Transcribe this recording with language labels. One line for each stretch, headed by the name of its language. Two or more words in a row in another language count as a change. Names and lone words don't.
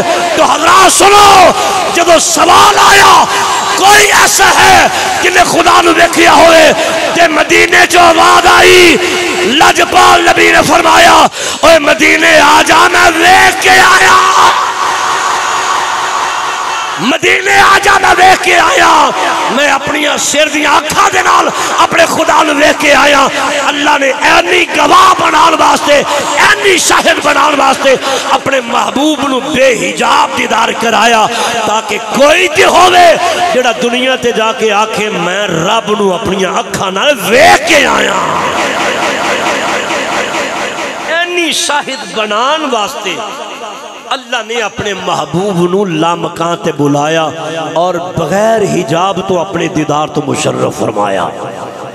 Punjabi: تو حضرات سنو، جدو سوال آیا کوئی ایسا ہے جن نے خدا نو دیکھیا ہوئے، کہ مدینے جو آواز آئی، لجپال نبی نے فرمایا اوے مدینے آ جا میں دیکھ کے آیا، مدینے آ جا میں دیکھ کے آیا، میں اپنی سر دیاں آنکھاں دے نال اپنے خدا نو دیکھ کے آیا۔ اللہ نے اینی گواہ بنان واسطے، اینی شاہد بنان واسطے اپنے محبوب نو بے حجاب دیدار کرایا، تاکہ کوئی تے ہوئے جڑا دنیا تے جا کے آکھے میں رب نو اپنی آنکھاں نال دیکھ کے آیا۔ اینی شاہد بنان واسطے اللہ نے اپنے محبوب نو لامکان تے بلایا اور بغیر حجاب تو اپنے دیدار تو مشرف فرمایا۔